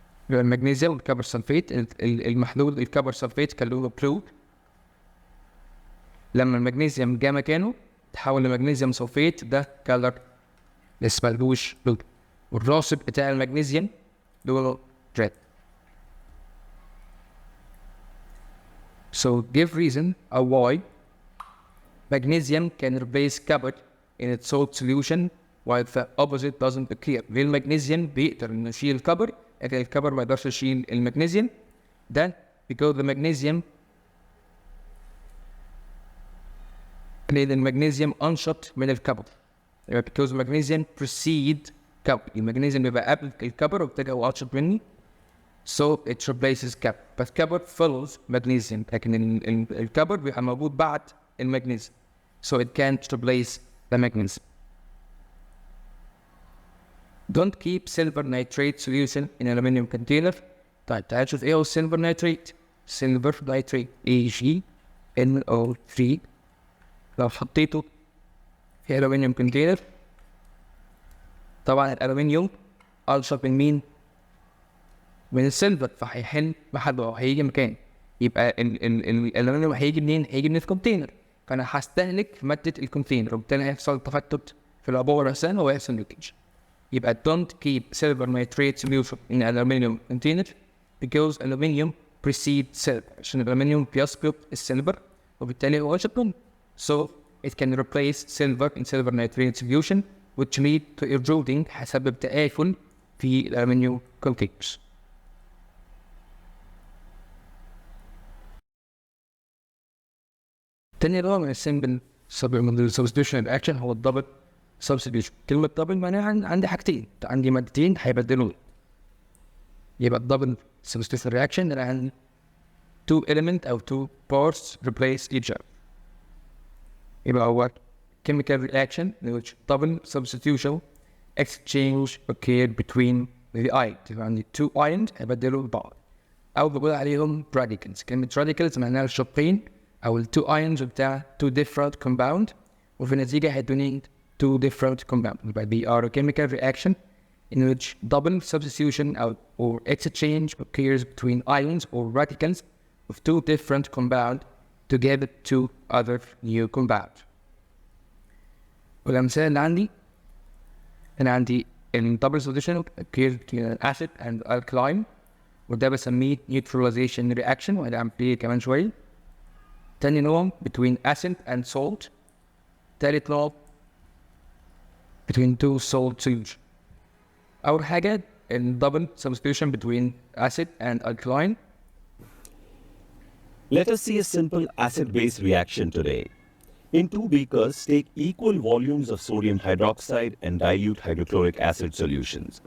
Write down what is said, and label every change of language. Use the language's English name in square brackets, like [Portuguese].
[Arabic] يبقى المغنيسيوم والكبر سلفيت، المحلول الكبر سلفيت كان لونه بلو، لما المغنيسيوم جه مكانه تحول لمغنيسيوم سلفيت ده كلر اسمهلوش بلو، والراسب بتاع المغنيسيوم لونه ريد. [English] So give reason why magnesium can replace copper in its salt solution while the opposite doesn't occur. [Arabic] ليه المغنيسيوم بيقدر انه يشيل الكبر لكن الكبر ما يقدرش يشيل المغنيسيوم؟ ده [English] because the magnesium [Arabic] لأن المغنيسيوم أنشط من الكبر. [English] because magnesium precede copper. [Arabic] المغنيسيوم بيبقى قبل الكبر وبالتالي هو أنشط مني. [English] So it replaces copper. But copper follows magnesium. [Arabic] لكن الكبر بيبقى موجود بعد المغنيسيوم. [English] So it can't replace the magnesium. Don't keep silver nitrate solution in aluminum container. [Arabic] طيب تعال نشوف ايه هو silver nitrate. silver nitrate AgNO3 لو حطيته في ألومنيوم كونتينر، طبعا الألومنيوم أنشط من مين؟ من السيلفر، فهيحل محله هيجي مكان. يبقى الألومنيوم هيجي منين؟ هيجي من الكونتينر، فأنا هستهلك مادة الكونتينر وبالتالي هيحصل تفتت في العبوة نفسها وهيحصل ليكج. يبقى [English] don't keep silver nitrate solution in aluminum container because aluminum precedes silver. [Arabic] عشان الألومنيوم بيسبق السيلفر وبالتالي هو أنشط منه. [English] So it can replace silver in silver nitrate solution which lead to eroding [Arabic] هيسبب تآكل في الألمنيوم [English] containers. [Arabic] تاني نوع من السمبل substitution reaction هو الدبل substitution. كلمة دبل معناها عندي حاجتين، عندي مادتين هيبدلوا، يبقى الدبل substitution reaction اللي عندي [English] two element [Arabic] أو [English] two parts replace each other. [Arabic] يبقى هو [English] chemical reaction in which double substitution exchange occurred between the ions. [Arabic] يبقى عندي [English] two ions [Arabic] هيبدلوا بعض أو بقول عليهم radicals. كلمة radicals معناها الشقين أو ال two ions بتاع [English] two different compound [Arabic] وفي النتيجة هيدوني two different compound. [English] يبقى they are a chemical reaction in which double substitution or exchange occurs between ions or radicals of two different compound to get two other new compound. [Arabic] والأمثلة اللي عندي أنا عندي [English] in double substitution occurs between an acid and alkaline [Arabic] وده بسميه neutralization reaction وهذا عمليه كمان شوية. تاني نوع [English] between acid and salt. [Arabic] تالت نوع [English] between two salt solution. [Arabic] أول حاجة [English] in double substitution between acid and alkaline. Let us see a simple acid-base reaction today. In two beakers, take equal volumes of sodium hydroxide and dilute hydrochloric acid solutions.